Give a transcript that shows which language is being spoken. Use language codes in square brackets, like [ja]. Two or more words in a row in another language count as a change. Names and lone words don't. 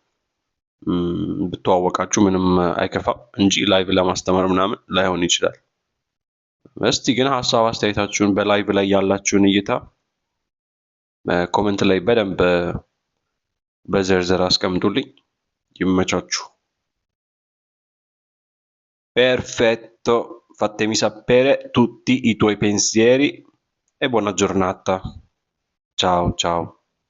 [am] ብተዋወቃችሁ ምንም አይከፋም እንጂ ላይቭ ለማስተማር ምናምን ላይሆን ይችላል። እስቲ ግን ሀሳብ አስተያየታችሁን በላይቭ ላይ ያላችሁን እይታ ኮመንት ላይ በደንብ በዝርዝር አስቀምጡልኝ። ይመቻችሁ። [it] Perfetto, fatemi sapere tutti i tuoi pensieri e buona giornata. Ciao ciao.